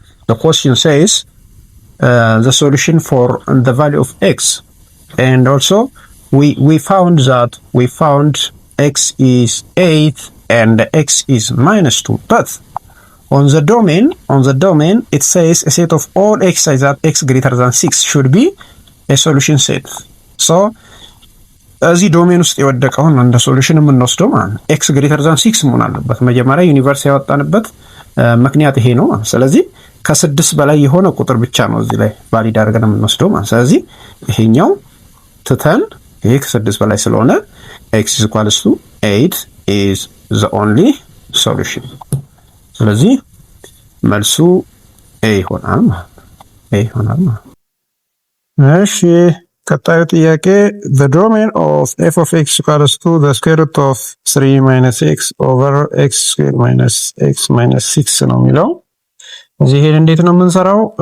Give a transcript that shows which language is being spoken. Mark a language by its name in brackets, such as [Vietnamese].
[English] The question says the solution for the value of x, and also we found x is 8 and x is minus 2, but on the domain it says a set of all x such that x greater than 6 should be a solution set. [Amharic] So እዚህ ዶሜን ውስጥ የወደቀውን እንደ ሶሉሽን የምንወስደው ማለት x greater than 6 መሆን አለበት። መጀመሪያ ዩኒቨርስ ያወጣንበት ምክንያት ይሄ ነው። ስለዚህ ከ6 በላይ የሆነ ቁጥር ብቻ ነው እዚህ ላይ ቫሊድ አድርገን የምንወስደው ማለት። ስለዚህ ይሄኛው ትተን ይሄ ከ6 በላይ ስለሆነ [English] x is equals to 8 is the only solution. [Amharic] ስለዚህ መልሱ a ይሆናል ማለት። እሺ ቀጣዩ ጥያቄ [English] the domain of f of x equals to the square root of 3 minus x over x squared minus x minus 6 [Amharic] ነው የሚለው። እዚህ ይሄን እንዴት ነው የምንሰራው?